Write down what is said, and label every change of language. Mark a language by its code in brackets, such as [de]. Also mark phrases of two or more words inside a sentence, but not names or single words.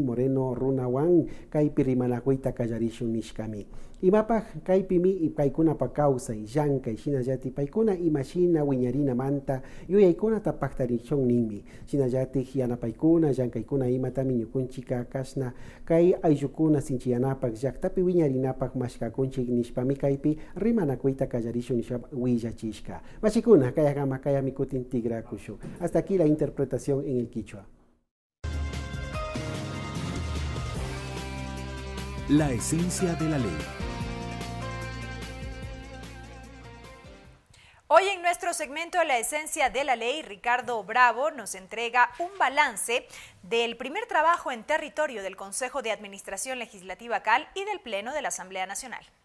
[qu] Moreno runawan kai pirimanakuita kallarishun nishkami imapaj kaipimi y paykunapa kawsay llankay shinallati paykuna imashina wiñarina manta yuyaykunata paktarishun ninmi shinallatik yanapaykuna llankaykuna imatami ñukunchika kashna kay ayllukuna sinchiyanapak llaktapi wiñarinapak mashkakunchik nishpami kaypi rimanakuyta kallarishun nishpa willachishka machikuna kayakama kayami kutin tigrakushu. [es] Hasta aquí la interpretación en el quichua. La esencia de la ley. Hoy en nuestro segmento La Esencia de la Ley, Ricardo Bravo nos entrega un balance del primer trabajo en territorio del Consejo de Administración Legislativa CAL y del Pleno de la Asamblea Nacional.